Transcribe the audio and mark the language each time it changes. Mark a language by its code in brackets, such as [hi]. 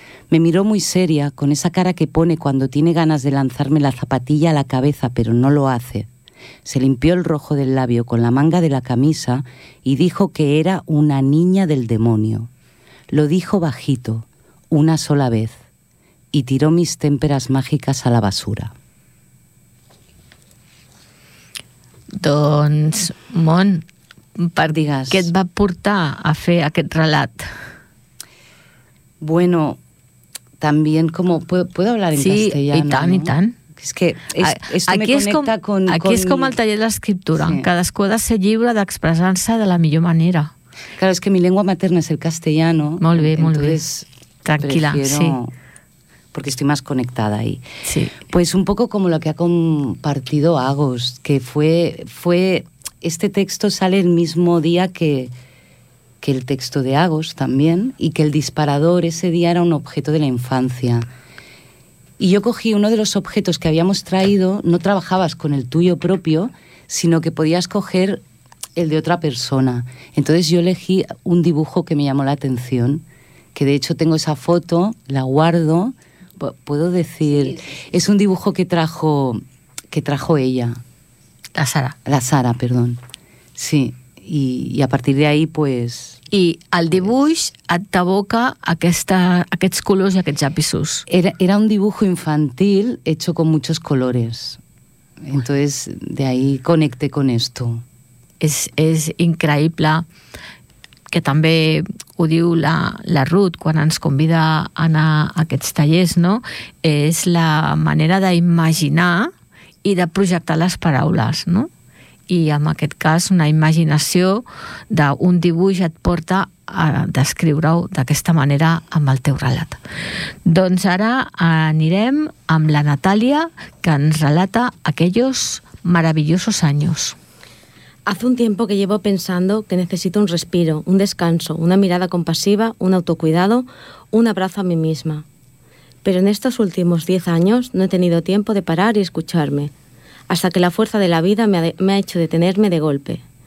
[es] Me miró muy seria, con esa cara que pone cuando tiene ganas de lanzarme la zapatilla a la cabeza, pero no lo hace. Se limpió el rojo del labio con la manga de la camisa y dijo que era una niña del demonio. Lo dijo bajito, una sola vez, y tiró mis témperas mágicas a la basura. [ca] Doncs, Mon, per digues, què et va portar a fer aquest relat? [es] Bueno, también como... ¿Puedo hablar en sí, castellano? Sí, y tan, ¿no? Y tan. Es que esto aquí me conecta [ca] es com, [es] con... [ca] Aquí és com el taller de l'escriptura. Sí. Cadascú ha de ser lliure d'expressar-se de la millor manera. [es] Claro, es que mi lengua materna es el castellano. [ca] Molt bé, molt bé. Tranquila, [es] prefiero... sí. Porque estoy más conectada ahí. Sí. Pues un poco como lo que ha compartido Agos, que fue este texto sale el mismo día que el texto de Agos también, y que el disparador ese día era un objeto de la infancia. Y yo cogí uno de los objetos que habíamos traído, no trabajabas con el tuyo propio, sino que podías coger el de otra persona. Entonces yo elegí un dibujo que me llamó la atención, que de hecho tengo esa foto, la guardo. Puedo decir, es un dibujo que trajo ella. La Sara, perdón. [ca] Sí, i a partir d'ahí, pues... I el dibuix et t'evoca aquests colors i aquests llapisos. [es] Era un dibujo infantil hecho con muchos colores. Entonces, de ahí conecté con esto. [ca] És increïble que també ho diu la Ruth quan ens convida a anar a aquests tallers, no? És la manera d'imaginar i de projectar les paraules, no? I en aquest cas una imaginació d'un dibuix et porta a descriure-ho d'aquesta manera amb el teu relat. Doncs ara anirem amb la Natàlia, que ens relata [es] aquellos maravillosos años. Hace un tiempo que llevo pensando que necesito un respiro, un descanso, una mirada compasiva, un autocuidado, un abrazo a mí misma. Pero en estos últimos 10 años no he tenido tiempo de parar y escucharme, hasta que la fuerza de la vida me ha hecho detenerme de golpe.